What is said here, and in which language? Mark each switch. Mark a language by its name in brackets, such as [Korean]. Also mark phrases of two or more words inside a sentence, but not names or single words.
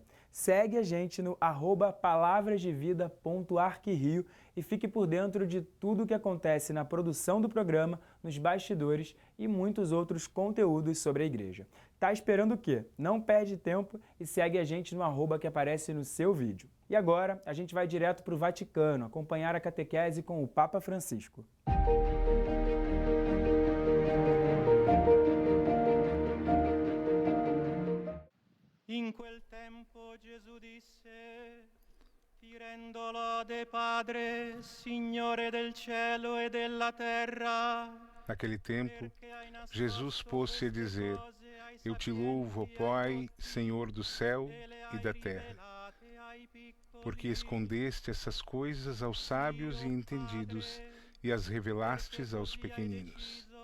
[Portuguese] Segue a gente no @palavrasdevida.arquirio e fique por dentro de tudo o que acontece na produção do programa, nos bastidores e muitos outros conteúdos sobre a igreja. Tá esperando o quê? Não perde tempo e segue a gente no @ que aparece no seu vídeo. E agora a gente vai direto para o Vaticano acompanhar a catequese com o Papa Francisco. [Italian] In quel tempo Gesù disse: Ti rendo lode, Padre, Signore del cielo e della terra. [Portuguese] Naquele tempo, Jesus pôs-se a dizer: Eu te louvo, ó Pai, Senhor do céu e da terra, porque escondeste essas coisas aos sábios e entendidos e as revelastes aos pequeninos.